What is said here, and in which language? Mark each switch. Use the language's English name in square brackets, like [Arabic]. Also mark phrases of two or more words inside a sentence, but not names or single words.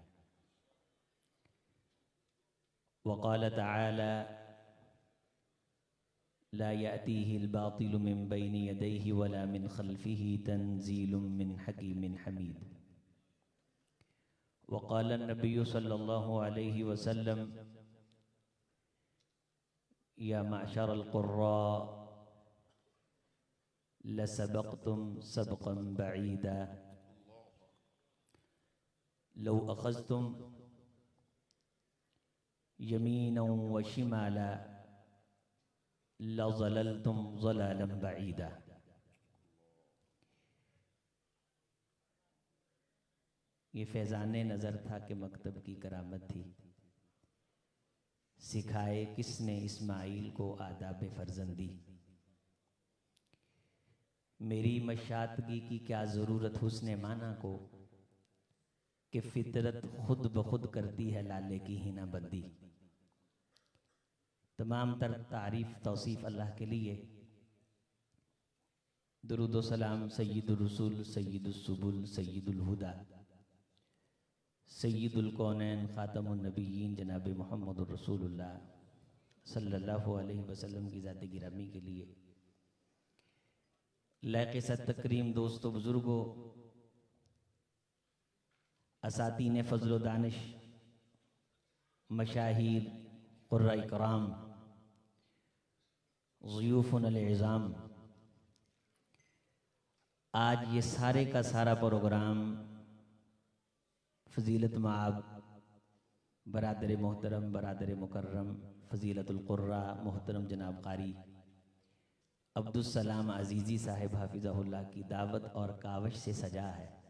[Arabic] وقال تعالى لا يأتيه الباطل من بين يديه ولا من خلفه تنزيل من حكيم حميد. وقال النبي صلى الله عليه وسلم يا معشر القراء لقد سبقتم سبقا بعيدا لو أخذتم يمينا وشمالا لضللتم ضلالا بعيدا. [Urdu] یہ فیضان نظر تھا کہ مکتب کی کرامت تھی. سکھائے کس نے اسماعیل کو آداب فرزندی. مری مشاطگی کی کیا ضرورت حسن معنی کو کہ فطرت خود بخود کرتی ہے لالے کی حنا بندی. تمام تر تعریف توصیف اللہ کے لیے. درود و سلام [Arabic] سيد الرسل سيد السبل سيد الهدى سيد الكونين خاتم النبيين جناب محمد رسول الله صلى الله عليه وسلم [Urdu] کی ذات گرامی کے لیے. لائق صد تکریم دوستو بزرگو, اساطین فضل و دانش، مشاہیر، قراء کرام, [Arabic] ضيوف العظام, [Urdu] آج یہ سارے کا سارا پروگرام فضیلت مآب برادر محترم برادر مکرم [Arabic] فضيلة القراء [Urdu] محترم جناب قاری عبدالسلام عزیزی صاحب حفظہ اللہ کی دعوت اور کاوش سے سجا ہے.